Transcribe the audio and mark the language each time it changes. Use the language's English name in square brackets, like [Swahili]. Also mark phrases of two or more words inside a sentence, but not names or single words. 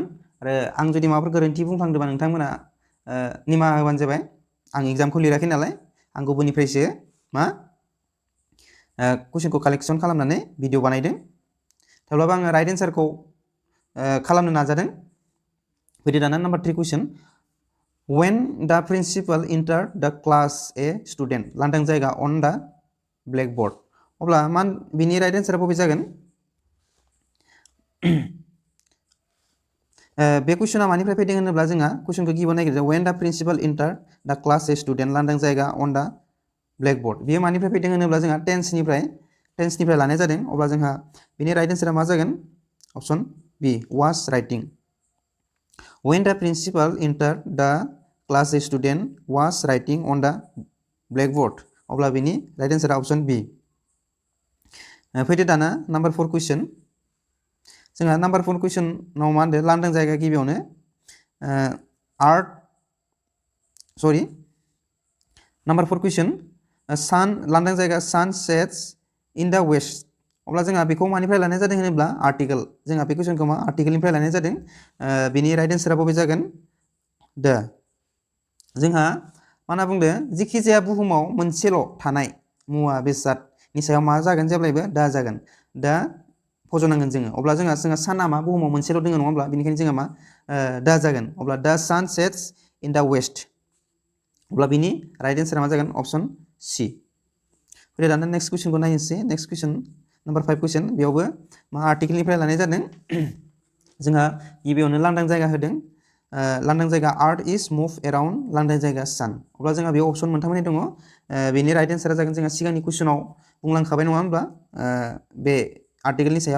[Bodo] आरो आं जुदि माबाफोर गोरोन्थि बुंफ्लांदोंबा नोंथांमोना निमाहा होबानो जाबाय। आं एग्जामखौ लिराखै नालाय, आं गुबुननिफ्रायसो मा कुइसनखौ कालेक्सन खालामनानै भिडिअ बानायदों। थेवब्लाबो आङो राइट एन्सारखौ खालामनो नाजादों। फैदो दाना नाम्बार 3 कुइसन। [English] When the principal entered the class a student। [Bodo] लांदां जायगा [English] on the blackboard। [Bodo] अब्ला बिनि राइट एन्सारा बबे जागोन? बे कुइसना मानिफ्राय फैदों होनोब्ला जोंहा कुइसनखौ गिबियाव नागिरदों। [English] When the principal entered the class a student। [Bodo] लांदां जायगा [English] on the blackboard। [Bodo] बेयो मानिफ्राय फैदों होनोब्ला जोंहा टेन्सनिफ्राय लानाय जादों। अब्ला जोंहा बेनि राइट एन्सारा मा जागोन? [English] option B, was writing। When the principal entered the class a student was writing on the blackboard। [Bodo] अब्ला बेनि राइट एन्सारा अप्सन बि। फैदो दाना नाम्बार 4 कुइसन। जोंहा नाम्बार 4 कुइसनाव मा होनदों? लांदां जायगा गिबियावनो नाम्बार 4 कुइसन, सान लांदां जायगा [English] sun sets in the west. [Bodo] अब्ला जोंहा बेखौ मानिफ्राय लानाय जादों होनोब्ला आर्टिकेल। जोंहा बे कुइसनखौ मा आर्टिकेलनिफ्राय लानाय जादों। बेनि राइट एन्सारा बबे जागोन? द। जोंहा मा होनना बुंदों? जेखि जाया बुहुमाव मोनसेल' थानाय मुवा बेसादनि सायाव मा जागोन? जेब्लायबो दा जागोन। दा फज'नांगोन जोङो। अब्ला जोंहा साना मा बुहुमाव मोनसेल' दङ, नङा होमब्ला? बेनिखायनो जोंहा मा दा जागोन। अब्ला दा [English] sun sets in the west. [Bodo] अब्ला बिनि राइट एन्सारा मा जागोन? [English] option C. [Bodo] फैदो दाना नेक्स्ट कुइसनखौ नायनोसै। नेक्स्ट कुइसन नाम्बार 5 कुइसन बेयावबो मा आर्टिकेलनिफ्राय लानाय जादों जोंहा गिबियावनो लांदां जायगा होदों लांदां जायगा [English] earth is move around [Bodo] लांदां जायगा सान अब्ला जोंहा बेयाव अपसन मोनथाम दङ बेनि राइट एन्सारा जागोन जोंहा सिगांनि कुइसनाव बुंलांखाबाय नङा होनब्ला बे आर्टिकेलनि सायाव